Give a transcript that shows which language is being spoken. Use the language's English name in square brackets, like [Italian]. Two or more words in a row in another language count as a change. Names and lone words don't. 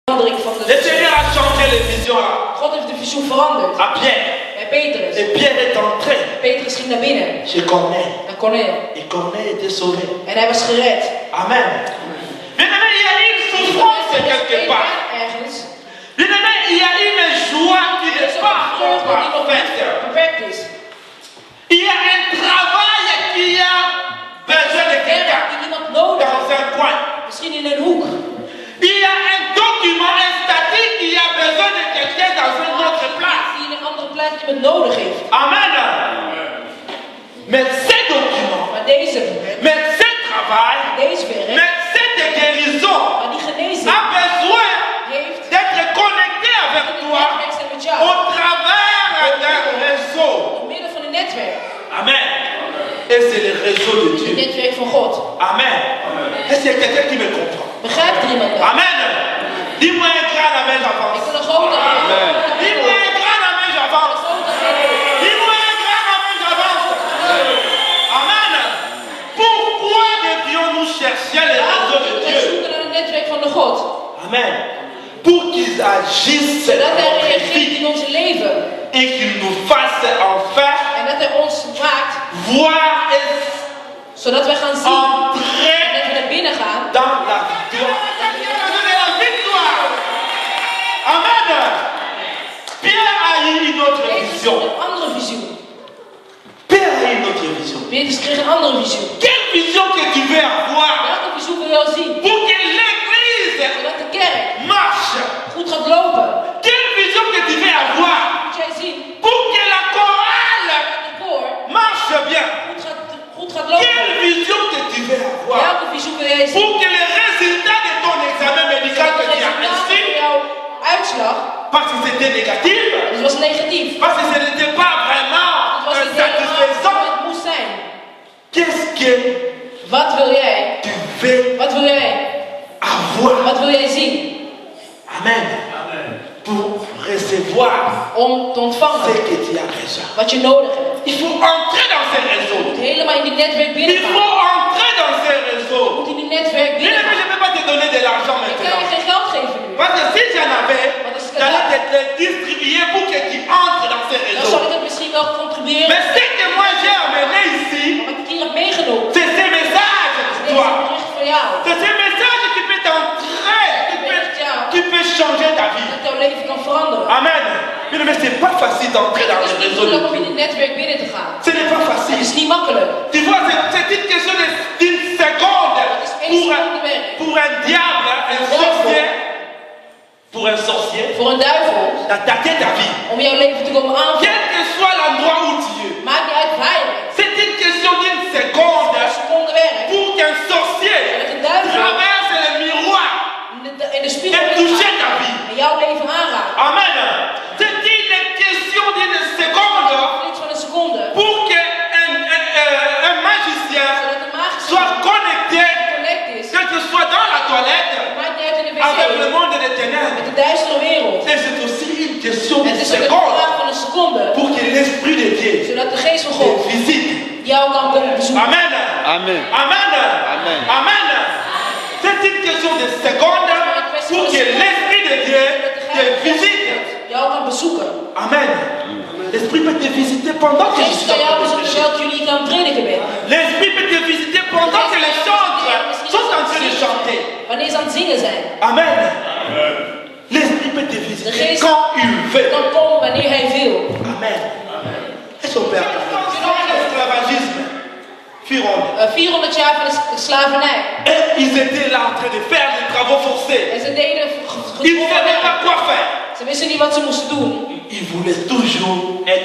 [French] Le Seigneur a changé les visions là. [Dutch] God heeft de visioen veranderd. [French] À Pierre. [Dutch] Bij Petrus. [French] Et Pierre est entré [Dutch] Petrus ging naar binnen. [French] chez Corneille. [Dutch] Naar Corneel. [French] Et Corneille était sauvé. [Dutch] En hij was gered. [French] Amen. Bien-aimé, il y a une souffrance quelque part. [Dutch] Ergens. [French] Bien-aimé, il y a une joie qui n'est pas encore faite. [Dutch] Beperkt is. [French] Il y a un travail qui a besoin de quelqu'un [Dutch] Die iemand nodig [French] dans [Dutch] heeft. [French] un coin. [Dutch] Misschien in een hoek. [French] Il y a un document, un statut qui a besoin de quelqu'un dans une autre place. [Dutch] Die in een andere plaats iemand nodig heeft. [French] Amen. Mais ces documents, [Dutch] Maar deze [French] ce travail, [Dutch] werk. [French] mais cette guérison [Dutch] Maar die genezing [French] a besoin [Dutch] heeft. [French] d'être connecté avec toi [Dutch] Netwerk zijn met jou. [French] au travers d'un réseau. [Dutch] Door middel van een netwerk. [French] Amen. Et c'est le réseau de [Dutch] Het [French] Dieu. [Dutch] netwerk van God. [French] Amen. Est-ce qu'il y a quelqu'un qui me comprend? [Dutch] Begrijpt er iemand dat? [French] Amen. Dis-moi un grand amen, j'avance. [Dutch] Ik wil een grote amen. [French] Dis-moi un grand amen, j'avance. Dis-moi un grand amen, j'avance. Amen. Pourquoi devions-nous chercher les réseaux de [Dutch] Wij [French] Dieu? [Dutch] zoeken naar het netwerk van de God. [French] Amen. Pour qu'ils agissent [Dutch] Zodat [French] dans [Dutch] hij [French] notre [Dutch] reageert [French] vie [Dutch] in ons leven. [French] et qu'ils nous fassent enfin [Dutch] En dat hij ons maakt. [French] voir et [Dutch] Zodat wij gaan zien. En [French] entrer [Dutch] dat we naar binnen gaan. [French] dans la victoire. La victoire. Amen. Pierre a eu une autre [Dutch] Petrus [French] vision. [Dutch] kreeg een andere visioen. [French] Pierre a eu une autre vision. [Dutch] Petrus kreeg een andere visioen. [French] Quelle vision que tu veux avoir [Dutch] Welke visioen wil je al zien? [French] pour que l'église [Dutch] Zodat de kerk [French] marche? [Dutch] goed gaat lopen. [French] Quelle vision que tu veux avoir [Dutch] Moet jij zien. [French] pour que la chorale [Dutch] Dat de koor [French] marche bien? [Dutch] goed gaat lopen. [French] Quelle vision que tu veux avoir [Dutch] Welke visioen wil jij zien? [French] pour que les résultats de ton examen médical que tu as reçu, [Dutch] Jouw uitslag. [French] parce que c'était négatif, [Dutch] Dus was negatief. [French] parce que ce n'était pas vraiment [Dutch] Het was niet [French] satisfaisant, [Dutch] helemaal het moest zijn. [French] qu'est-ce que [Dutch] Wat wil jij? [French] tu veux [Dutch] Wat wil jij? [French] avoir? [Dutch] Wat wil jij zien? [French] Amen. Pour recevoir [Dutch] Om te [French] ce [Dutch] ontvangen [French] que tu as reçu. [Dutch] wat je nodig hebt. [French] Il faut entrer dans ces réseaux. [Dutch] Je moet helemaal in dit netwerk [French] Il [Dutch] binnengaan. [French] faut entrer dans ces [Dutch] Je [French] réseaux. [Dutch] moet in dit netwerk [French] Je ne [Dutch] binnengaan. [French] peux pas te donner de l'argent [Dutch] Ik kan [French] maintenant. [Dutch] je geen geld geven nu. [French] Parce que si j'en avais, j'allais te distribuer pour que tu entres dans ces [Dutch] Dan [French] réseaux. [Dutch] zal ik het misschien wel contribueren. [French] Mais ce que moi j'ai amené ici, [Dutch] Maar wat ik hier heb meegenomen. [French] c'est ces messages pour [Dutch] Dit is [French] toi. [Dutch] een bericht voor jou. [French] C'est ces messages qui peuvent t'entrer, qui peuvent changer ta vie. [Dutch] Dat jouw leven kan veranderen. [French] Amen. Mais ce n'est pas facile d'entrer dans [Dutch] Het [French] les [Dutch] is niet [French] réseaux de [Dutch] moeilijk om in [French] Dieu. [Dutch] dit netwerk binnen te gaan. [French] Ce n'est pas [Dutch] Het [French] facile. [Dutch] is niet makkelijk. [French] Tu vois, c'est une question d'une seconde pour un diable, un sorcier, pour un sorcier, [Dutch] Voor een duivel. [French] d'attaquer ta vie. [Dutch] Om jouw leven te komen aanvallen. [French] Quel que soit l'endroit où tu es. [Dutch] Maakt niet uit waar je bent. [French] C'est une question d'une seconde [Dutch] Een seconde werk. [French] pour qu'un sorcier [Dutch] Dat een duivel [French] traverse le miroir [Dutch] in de spiegel [French] et touche ta vie. [Dutch] en jouw leven aanraakt. [French] Amen. C'est une question d'une seconde [Dutch] Iets van een seconde. [French] pour qu'un magicien [Dutch] Zodat de magische [French] soit connecté, [Dutch] connect is. [French] que tu sois dans la toilette [Dutch] Maakt niet uit in de [French] avec le [Dutch] wc. [French] monde des ténèbres. [Dutch] Met de duistere wereld. [French] Et c'est aussi une question [Dutch] Het [French] d'une [Dutch] is ook een [French] seconde [Dutch] vraag van een seconde. [French] pour que l'Esprit de Dieu [Dutch] Zodat de geest van [French] te [Dutch] God [French] visite. [Dutch] jou kan komen bezoeken. [French] Amen. Amen. Amen. Amen. Amen. C'est une question de seconde pour que l'Esprit de Dieu te visite. [Dutch] Jou kan bezoeken. [French] Amen. L'Esprit peut te visiter pendant que je [Dutch] Geest [French] suis [Dutch] kan [French] en [Dutch] jou [French] train de [Dutch] bezoeken [French] prêcher. [Dutch] terwijl jullie aan het prediken bent. [French] L'Esprit peut te visiter pendant que les chantres sont en train de chanter. [Dutch] Wanneer ze aan het zingen zijn. [French] Amen. L'Esprit peut te visiter [Dutch] Geest [French] quand il veut. [Dutch] kan komen wanneer hij wil. [French] Amen. Est-ce qu'on peut acclamer? L'esclavagisme fut rompu. [Dutch] 400 jaar van de slavernij. [French] Et ils étaient là en train de faire des travaux forcés. [Dutch] En ze deden [French] Ils ne savaient pas quoi faire. [Dutch] Ze wisten niet wat ze moesten doen. [French] Ils voulaient toujours être